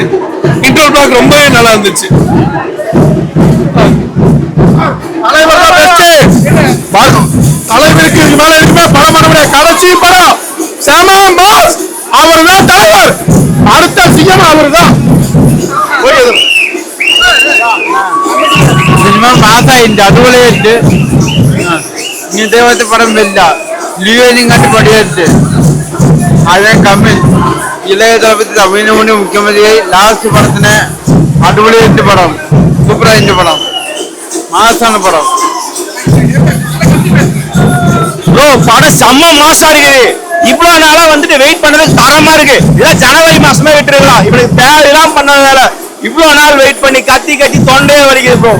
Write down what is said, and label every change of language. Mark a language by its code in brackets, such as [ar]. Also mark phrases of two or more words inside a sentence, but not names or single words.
[en] interval block [ta] ரொம்பவே நல்லா இருந்துச்சு. தலைவருக்கு மேல இருக்குமே படம் பண்ண முடியாது. கடைசி படம் செம மாஸ். அவர் தான் தலைவர், அடுத்த சிஎம் அவர் தான். [ml] സിനിമ മാസായിട്ടുണ്ട്, അതുപോലെ ഉണ്ട്. ഇതേപോലത്തെ പടം വരില്ല. ലിയോനിങ്ങാട്ട് പടിയായിട്ട് അതേ കമ്മി ഇളയ തലപ്പത്തി തമിഴ്നാട് മുഖ്യമന്ത്രിയായി ലാസ്റ്റ് പടത്തിന് അടിപൊളിയായിട്ട് പടം, സൂപ്പറായിട്ട് പടം, [ta] மாசான படம். ப்ரோ படம் செம்ம மாசா இருக்கு. இவ்வளவு நாளா வந்துட்டு வெயிட் பண்ணதுக்கு தரமா இருக்கு. இதான் ஜனவரி மாசமே விட்டுருக்கலாம். இப்படி தேவையெல்லாம் பண்ணதுனால இவ்வளவு நாள் வெயிட் பண்ணி கத்தி தொண்டையே வலிக்குது ப்ரோ.